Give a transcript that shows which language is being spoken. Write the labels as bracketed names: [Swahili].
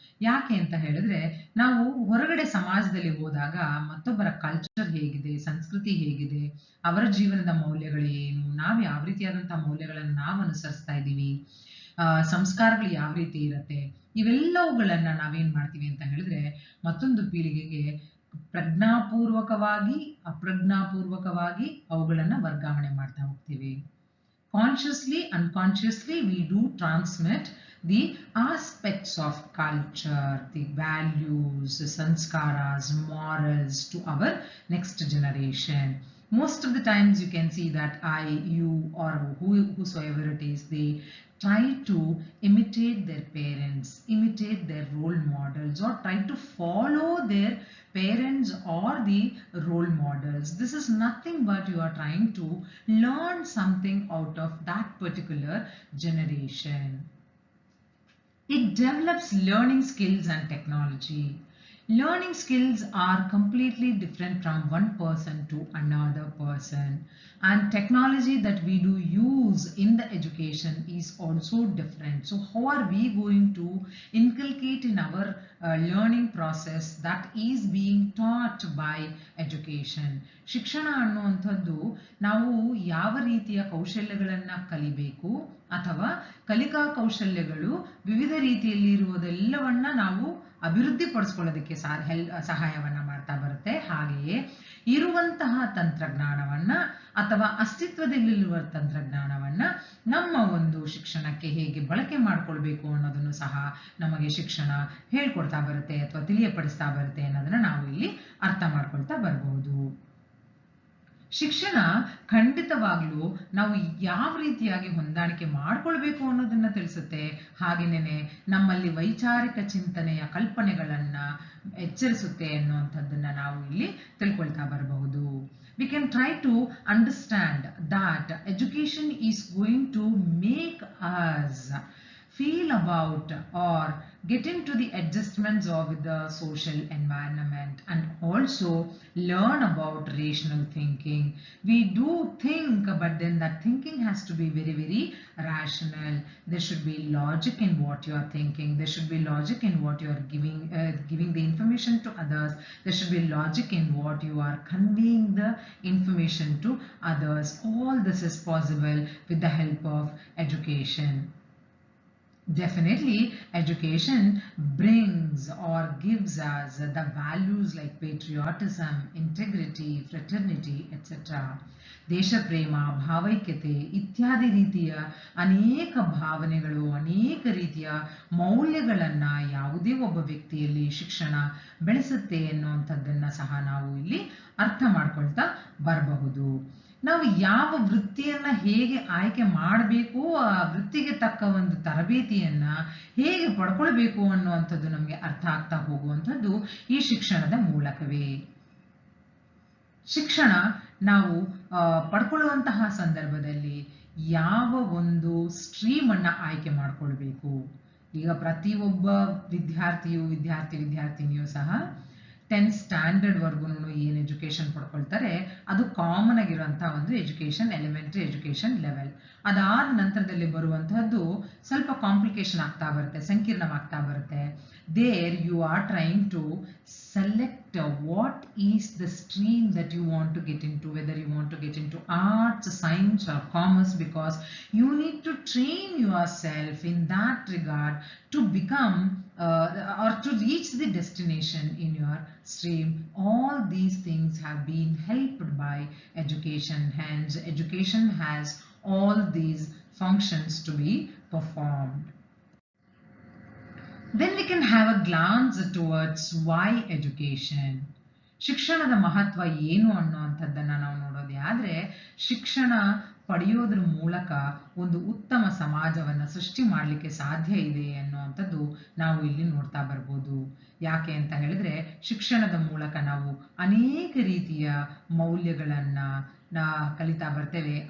[Kannada] ಯಾಕೆ ಅಂತ ಹೇಳಿದ್ರೆ, ನಾವು ಹೊರಗಡೆ ಸಮಾಜದಲ್ಲಿ ಹೋದಾಗ ಮತ್ತೊಬ್ಬರ ಕಲ್ಚರ್ ಹೇಗಿದೆ, ಸಂಸ್ಕೃತಿ ಹೇಗಿದೆ, ಅವರ ಜೀವನದ ಮೌಲ್ಯಗಳು ಏನು, ನಾವು ಯಾವ ರೀತಿಯಾದಂತಹ ಮೌಲ್ಯಗಳನ್ನು ನಾವು ಅನುಸರಿಸ್ತಾ ಇದ್ದೀವಿ, ಸಂಸ್ಕಾರಗಳು ಯಾವ ರೀತಿ ಇರುತ್ತೆ, ಇವೆಲ್ಲವುಗಳನ್ನ ನಾವೇನ್ ಮಾಡ್ತೀವಿ ಅಂತ ಹೇಳಿದ್ರೆ ಮತ್ತೊಂದು ಪೀಳಿಗೆಗೆ ಪ್ರಜ್ಞಾಪೂರ್ವಕವಾಗಿ ಅಪ್ರಜ್ಞಾಪೂರ್ವಕವಾಗಿ ಅವುಗಳನ್ನ ವರ್ಗಾವಣೆ ಮಾಡ್ತಾ ಹೋಗ್ತೀವಿ. [English] Consciously, unconsciously we do transmit the aspects of culture, the values, sanskaras, morals to our next generation. Most of the times you can see that I, you, or whosoever it is, they try to imitate their parents, imitate their role models, or try to follow their parents or the role models. This is nothing but you are trying to learn something out of that particular generation. It develops learning skills and technology. Learning skills are completely different from one person to another person, and technology that we do use in the education is also different. So how are we going to inculcate in our learning process that is being taught by education? [Kannada] ಶಿಕ್ಷಣ ಅನ್ನುವಂಥದ್ದು ನಾವು ಯಾವ ರೀತಿಯ ಕೌಶಲ್ಯಗಳನ್ನು ಕಲಿಬೇಕು ಅಥವಾ ಕಲಿಕಾ ಕೌಶಲ್ಯಗಳು ವಿವಿಧ ರೀತಿಯಲ್ಲಿ ಇರುವುದೆಲ್ಲವನ್ನ ನಾವು ಅಭಿವೃದ್ಧಿ ಪಡಿಸ್ಕೊಳ್ಳೋದಕ್ಕೆ ಸಹಾಯವನ್ನ ಮಾಡ್ತಾ ಬರುತ್ತೆ. ಹಾಗೆಯೇ ಇರುವಂತಹ ತಂತ್ರಜ್ಞಾನವನ್ನ ಅಥವಾ ಅಸ್ತಿತ್ವದಲ್ಲಿರುವ ತಂತ್ರಜ್ಞಾನವನ್ನ ನಮ್ಮ ಒಂದು ಶಿಕ್ಷಣಕ್ಕೆ ಹೇಗೆ ಬಳಕೆ ಮಾಡ್ಕೊಳ್ಬೇಕು ಅನ್ನೋದನ್ನು ಸಹ ನಮಗೆ ಶಿಕ್ಷಣ ಹೇಳ್ಕೊಡ್ತಾ ಬರುತ್ತೆ ಅಥವಾ ತಿಳಿಯಪಡಿಸ್ತಾ ಬರುತ್ತೆ ಅನ್ನೋದನ್ನ ನಾವು ಇಲ್ಲಿ ಅರ್ಥ ಮಾಡ್ಕೊಳ್ತಾ ಬರಬಹುದು. ಶಿಕ್ಷಣ ಖಂಡಿತವಾಗ್ಲೂ ನಾವು ಯಾವ ರೀತಿಯಾಗಿ ಹೊಂದಾಣಿಕೆ ಮಾಡ್ಕೊಳ್ಬೇಕು ಅನ್ನೋದನ್ನ ತಿಳಿಸುತ್ತೆ. ಹಾಗೇನೆ ನಮ್ಮಲ್ಲಿ ವೈಚಾರಿಕ ಚಿಂತನೆಯ ಕಲ್ಪನೆಗಳನ್ನ ಎಚ್ಚರಿಸುತ್ತೆ ಅನ್ನುವಂಥದ್ದನ್ನ ನಾವು ಇಲ್ಲಿ ತಿಳ್ಕೊಳ್ತಾ ಬರಬಹುದು. [English] We can try to understand that education is going to make us feel about or get into the adjustments of the social environment and also learn about rational thinking. We do think, but then that thinking has to be very, very rational. There should be logic in what you are thinking. There should be logic in what you are giving the information to others. There should be logic in what you are conveying the information to others. All this is possible with the help of education. Definitely, education brings or gives us the values like patriotism, integrity, fraternity, etc. [Kannada] ದೇಶ ಪ್ರೇಮ, ಭಾವೈಕ್ಯತೆ ಇತ್ಯಾದಿ ರೀತಿಯ ಅನೇಕ ಭಾವನೆಗಳು, ಅನೇಕ ರೀತಿಯ ಮೌಲ್ಯಗಳನ್ನ ಯಾವುದೇ ಒಬ್ಬ ವ್ಯಕ್ತಿಯಲ್ಲಿ ಶಿಕ್ಷಣ ಬೆಳೆಸುತ್ತೆ ಎನ್ನುವಂಥದ್ದನ್ನ ಸಹ ನಾವು ಇಲ್ಲಿ ಅರ್ಥ ಮಾಡ್ಕೊಳ್ತಾ ಬರಬಹುದು. ನಾವು ಯಾವ ವೃತ್ತಿಯನ್ನ ಹೇಗೆ ಆಯ್ಕೆ ಮಾಡಬೇಕು, ಆ ವೃತ್ತಿಗೆ ತಕ್ಕ ಒಂದು ತರಬೇತಿಯನ್ನ ಹೇಗೆ ಪಡ್ಕೊಳ್ಬೇಕು ಅನ್ನುವಂಥದ್ದು ನಮಗೆ ಅರ್ಥ ಆಗ್ತಾ ಹೋಗುವಂಥದ್ದು ಈ ಶಿಕ್ಷಣದ ಮೂಲಕವೇ. ಶಿಕ್ಷಣ ನಾವು ಪಡ್ಕೊಳ್ಳುವಂತಹ ಸಂದರ್ಭದಲ್ಲಿ ಯಾವ ಒಂದು ಸ್ಟ್ರೀಮ್ ಅನ್ನ ಆಯ್ಕೆ ಮಾಡ್ಕೊಳ್ಬೇಕು. ಈಗ ಪ್ರತಿಯೊಬ್ಬ ವಿದ್ಯಾರ್ಥಿನಿಯೂ ಸಹ 10th ಸ್ಟ್ಯಾಂಡರ್ಡ್ ವರ್ಗು ಏನು ಎಜುಕೇಶನ್ ಪಡ್ಕೊಳ್ತಾರೆ ಅದು ಕಾಮನ್ ಆಗಿರುವಂತಹ ಒಂದು ಎಜುಕೇಶನ್, ಎಲಿಮೆಂಟರಿ ಎಜುಕೇಶನ್ ಲೆವೆಲ್. ಅದಾದ ನಂತರದಲ್ಲಿ ಬರುವಂತಹದ್ದು ಸ್ವಲ್ಪ ಕಾಂಪ್ಲಿಕೇಶನ್ ಆಗ್ತಾ ಬರುತ್ತೆ, ಸಂಕೀರ್ಣವಾಗ್ತಾ ಬರುತ್ತೆ. [English] There you are trying to select what is the stream that you want to get into, whether you want to get into arts, science or commerce, because you need to train yourself in that regard to become or to reach the destination in your stream. All these things have been helped by education. Hence, education has all these functions to be performed. Then we can have a glance towards why education. [Kannada] ಶಿಕ್ಷಣದ ಮಹತ್ವ ಏನು ಅನ್ನುವಂಥದ್ದನ್ನ ನಾವು ನೋಡೋದೇ ಆದ್ರೆ, ಶಿಕ್ಷಣ ಪಡೆಯೋದ್ರ ಮೂಲಕ ಒಂದು ಉತ್ತಮ ಸಮಾಜವನ್ನ ಸೃಷ್ಟಿ ಮಾಡಲಿಕ್ಕೆ ಸಾಧ್ಯ ಇದೆ ಅನ್ನುವಂಥದ್ದು ನಾವು ಇಲ್ಲಿ ನೋಡ್ತಾ ಬರ್ಬೋದು. ಯಾಕೆ ಅಂತ ಹೇಳಿದ್ರೆ, ಶಿಕ್ಷಣದ ಮೂಲಕ ನಾವು ಅನೇಕ ರೀತಿಯ ಮೌಲ್ಯಗಳನ್ನ ಕಲಿತಾ ಬರ್ತೇವೆ.